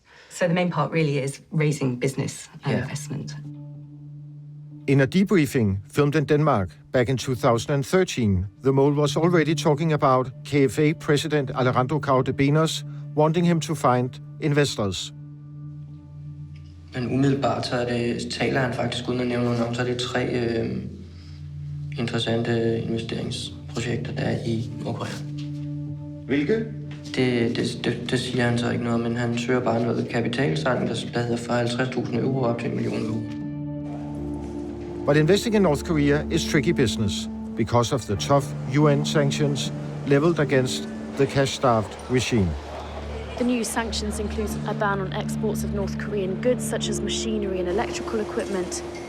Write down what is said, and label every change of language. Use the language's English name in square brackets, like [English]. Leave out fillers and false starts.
[English] So the main part really is raising business and investment. In a debriefing filmed in Denmark back in 2013, the mole was already talking about KFA President Alejandro Cardenas wanting him to find investors. [Danish] Men umiddelbart så taler han faktisk uden at nævne nogen navn, så er det 3 interessante investeringsprojekter, der er i Nordkorea. Hvilke? Det siger han så ikke noget, men han søger bare noget kapitalsang, der hedder fra 50.000 euro op til 1 million euro. [English] But investing in North Korea is tricky business because of the tough UN sanctions leveled against the cash-starved regime. The new sanctions include a ban on exports of North Korean goods such as machinery and electrical equipment.